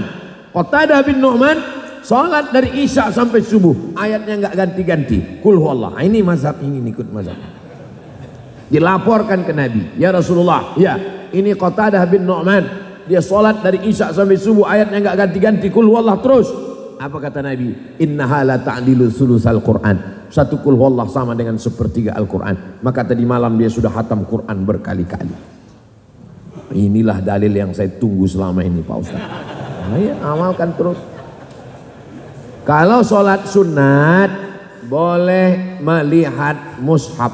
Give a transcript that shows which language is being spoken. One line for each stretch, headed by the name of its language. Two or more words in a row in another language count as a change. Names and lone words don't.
Indonesian: Qatadah bin Nu'man sholat dari Isya sampai subuh, ayatnya nggak ganti-ganti,
Arabic: قل هو الله.
Indonesian: Ini mazhab, ini ikut mazhab. Dilaporkan ke Nabi,
Arabic: يا رسول الله,
Indonesian: ya ini Qatadah bin Nu'man, dia sholat dari Isya sampai subuh, ayatnya nggak ganti-ganti,
Arabic: قل هو الله
Indonesian: terus. Apa kata Nabi?
Arabic: إنها لتعدل ثلث القرآن.
Indonesian: Satu
Arabic: قل هو الله
Indonesian: sama dengan sepertiga Al-Quran. Maka tadi malam dia sudah hatam Quran berkali-kali. Inilah dalil yang saya tunggu selama ini Pak Ustaz. Nah, ya, amalkan terus. Kalau sholat sunat boleh melihat mushaf.